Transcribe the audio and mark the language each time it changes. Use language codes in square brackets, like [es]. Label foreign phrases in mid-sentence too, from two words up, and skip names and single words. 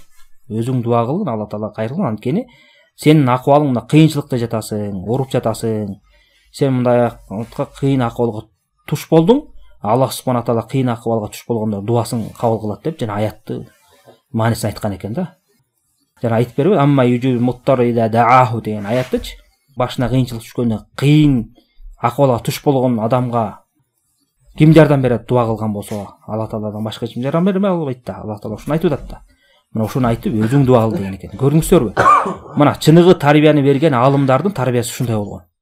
[ky] Өзүң дуа кыл, [ar] الله تعالى [ky] кайрылган. Анткени сенин акыбалың мына кыйынчылыкта жатасың, ооруп жатасың. Сен мындай кыйын акыбалга туш болдуң. [ar] الله سبحانه تعالى [ky] кыйын акыбалга туш болгондо дуасын кабыл кылат деп жана аятты маанисин айткан экен да. Жана айтып бербей, [ar] أمّن يجيب المضطرّ إذا دعاه [ky] деген аяттычы. Башына кыйынчылык түшкөндө, кыйын акыбалга туш болгон адамга ким жардам берет? Дуа кылган болсо, [ar] الله تعالى [ky] башка эч ким жардам бербей албайт да. [ar] الله تعالى [ky] ушуну айтып атат да. Мына ушуну айтып, өзүң дуа кыл деген экен. Көрдүңүздөрбү? Мына чыныгы тарбияны берген алымдардын тарбиясы ушундай болгон.